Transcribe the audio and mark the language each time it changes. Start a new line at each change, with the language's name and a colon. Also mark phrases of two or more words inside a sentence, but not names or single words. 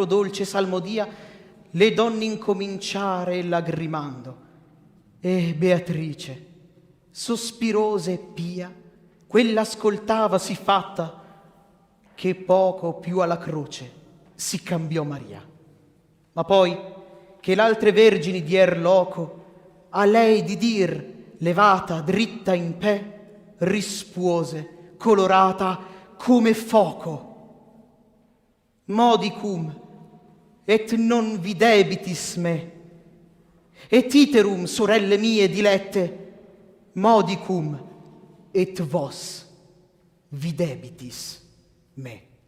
Italian: dolce salmodia, le donne incominciare lagrimando, e Beatrice, sospirosa e pia, quella ascoltava si fatta, che poco più alla croce si cambiò Maria. Ma poi, che l'altre vergini dier loco, a lei di dir, levata dritta in pe, rispuose, colorata come foco.
Latin: Modicum, et non videbitis me, et iterum,
Italian: sorelle mie dilette,
Latin: modicum, et vos videbitis me.